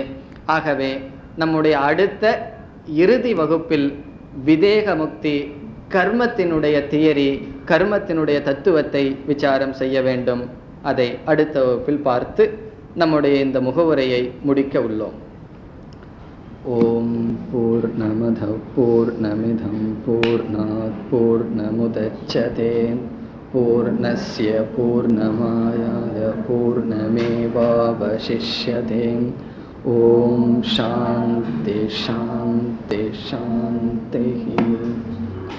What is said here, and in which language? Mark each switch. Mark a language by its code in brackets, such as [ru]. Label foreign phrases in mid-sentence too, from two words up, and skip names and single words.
[ta] ஆகவே நம்முடைய அடுத்த இறுதி வகுப்பில் விதேக முக்தி, கர்மத்தினுடைய தியரி, கர்மத்தினுடைய தத்துவத்தை விசாரம் செய்ய வேண்டும். அதை அடுத்த வகுப்பில் பார்த்து நம்முடைய இந்த முகவுரையை முடிக்க உள்ளோம். [sa] ओम् पूर्णमद पूर्णमिदम् पूर्णात् पूर्णमुदच्यते पूर्णस्य पूर्णमादाय पूर्णमेवावशिष्यते. ओम् शान्ति शान्ति शान्ति.